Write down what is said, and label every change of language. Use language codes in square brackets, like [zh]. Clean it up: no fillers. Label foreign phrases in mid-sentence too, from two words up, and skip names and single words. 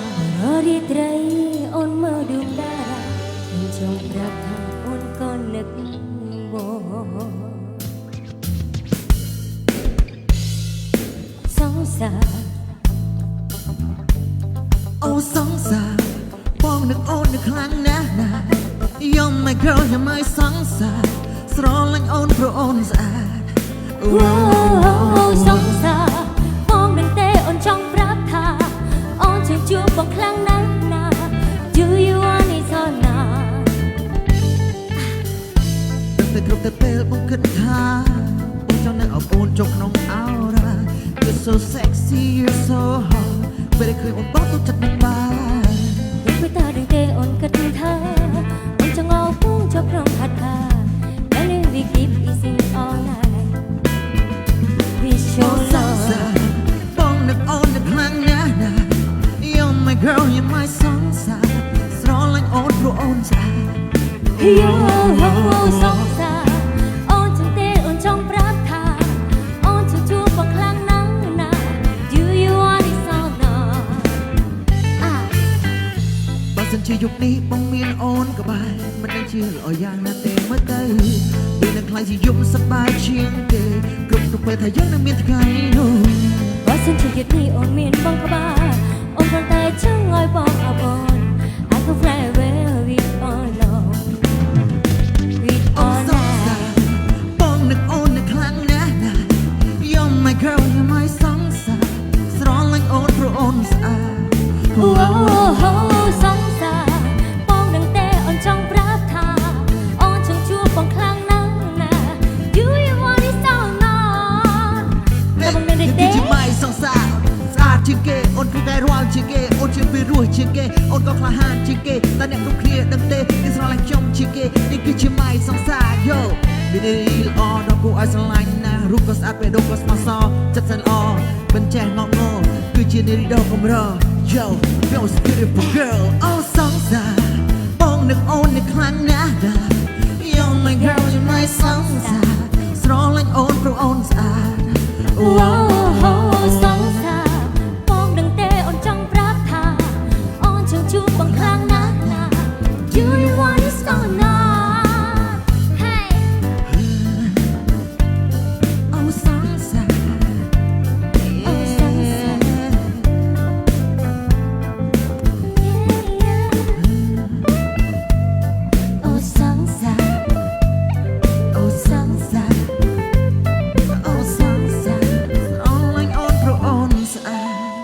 [km] រាល់រាត្រីអូនមើលដួងតារាខ្ញុំចង់ប្រាប់ថាអូនក៏នឹកបងសង្សារ អូសង្សារបងនឹកអូននឹកខ្លាំងណាស់ណា [en] You're my girl you're my [km] សង្សារស្រឡាញ់អូនព្រោះអូនស្អាត សង្សារបងនឹងទេអូនចង់ប្រាប់ថាអូនជួយជួបបងខ្លាំងណាស់ណា [en] Do you want it or not [km] តែគ្រប់តែពេលបងគិតថាបងចង់នៅអបអូនចូលក្នុងអោរ៉ា [en] You're so sexy you're so hot [km] ពេលឃើញអូនបោះទុកចិត្តនឹងបាន ពេលតានឹងទេអូនគិតថាអូនចង់អោបបងចូលក្នុងហាត់ថា [en] And we keep easy all night We show love [km] បងនឹកអូននឹកខ្លាំងណាស់ណា [en] You're my girl you're my [km] សង្សារស្រឡាញ់អូនព្រោះអូនស្អាត Yo សង្សារអូនចង់ទេអូនចង់ប្រាប់ថាអូនជួយជួបបងខ្លាំងណាស់ណា [en] Do you want it or not [km] បើសិនជាយុគនេះបងមានអូនក្បែរមិនដឹងជាល្អយ៉ាងណាទេមើលទៅវានឹងខ្លាចជាយប់សប្បាយជាងគេគ្រប់ទៅពេលថាយើងនឹងមានថ្ងៃនោះ បើសិនជាយុគនេះអូនមានបងក្បែរអូនគ្រាន់តែចង់ឲ្យបងអបអូន [en] I could fly away with all love with all night [km] បងនឹកអូននឹកខ្លាំងណាស់ណា [en] You're my girl you're my [km] សង្សារស្រឡាញ់អូនព្រោះអូនស្អាត សង្សារបងនឹងទេអូនចង់ប្រាប់ថាអូនចង់ជួបបងខ្លាំងណាស់ណា [en] Do you want it or not [km] តែបងនឹងទេ ជាម៉ៃសង្សារស្អាតជាងគេអូនគឺតែរាល់ជាងគេអូនជាពីរោះជាងគេអូនក៏ក្លាហានជាងគេតែអ្នកគ្រប់គ្នាដឹងទេគេស្រឡាញ់ខ្ញុំជាងគេនេះគឺជាម៉ៃសង្សារ Yo វាល្អដល់គួរឲ្យស្រឡាញ់ណាស់រូបក៏ស្អាតពេលដុំក៏ស្មោះសរចិត្តសែនល្អមិនចេះងងងគឺជានារីដ៏កម្រ [en] Yo you're a beautiful girl [km] អូសង្សារបងនឹកអូននឹកខ្លាំងណាស់ណា [en] You're my girl you're my [km] សង្សារស្រឡាញ់អូនព្រោះអូនស្អាត សង្សារបងនឹងទេអូនចង់ប្រាប់ថាអូនចង់ជួបបងខ្លាំងណាស់ណា [en] Do you want it or not Hey [km] អូសង្សារអូសង្សារ អូសង្សារ អូសង្សារអូសង្សារអូនអូនព្រោះអូនស្អាត